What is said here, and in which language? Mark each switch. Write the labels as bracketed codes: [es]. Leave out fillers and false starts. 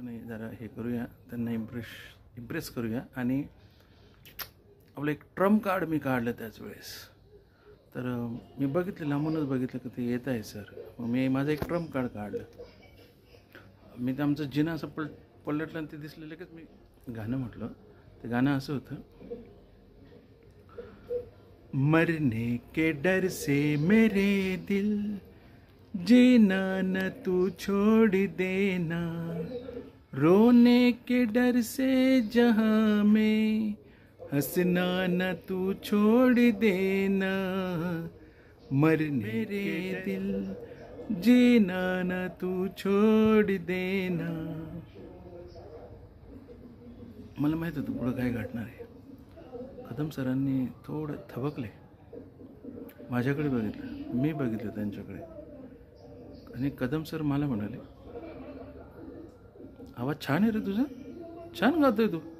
[mr] पण जरा हे करूया, त्यांना इम्प्रेस करूया. आणि आपलं एक ट्रम्प कार्ड मी काढलं त्याच वेळेस. तर मी बघितलं, लांबूनच बघितलं की ते येत आहे सर. मग मी माझं एक ट्रम्प कार्ड काढलं. मी ते आमचं जिना असं पलटलं आणि ते दिसलं. लगेच मी गाणं म्हटलं. ते गाणं असं होतं, [hi] मरने के डर से मेरे दिल जीना न तू छोड़ देना, रोने के डर से जहाँ में हंसना न तू छोड़ देना, मरने के दिल जीना न तू छोड़ देना. [mr] मला माहीत होतं पुढं काय घडणार आहे. कदम सरांनी थोडं थबकले, माझ्याकडे बघितलं, मी बघितलं त्यांच्याकडे. आणि कदम सर मला म्हणाले, आवाज छान आहे रे तुझा, छान गातोय तू.